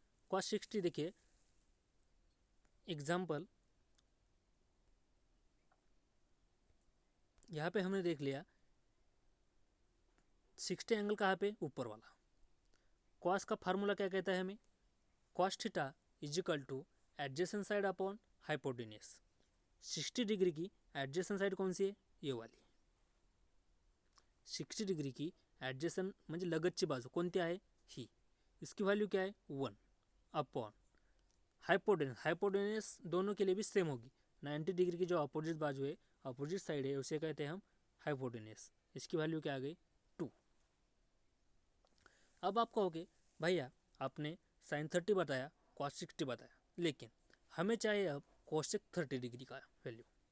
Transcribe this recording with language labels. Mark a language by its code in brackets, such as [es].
[hi] cos 60 देखिए example, यहाँ पे हमने देख लिया 60 एंगल कहाँ पे? ऊपर वाला। cos का फार्मूला क्या कहता है हमें? cos theta is equal two adjacent side upon hypotenuse. 60 degree की एडजेसेंट साइड कौन सी है? ये वाली। 60 डिग्री की एडजेसेंट [mr] म्हणजे लगतची बाजू कोणती आहे? ही। [hi] इसकी वैल्यू क्या है? 1 अपॉन हाइपोटेनियस। हाइपोटेनियस दोनों के लिए भी सेम होगी। 90 डिग्री की जो अपोजिट बाजू है, अपोजिट साइड है, उसे कहते हैं हम हाइपोटेनियस। इसकी वैल्यू क्या आ गई? 2। अब आप कहोगे भैया आपने साइन 30 बताया, cos 60 बताया, लेकिन हमें चाहिए अब कोसेक 30 डिग्री का वैल्यू।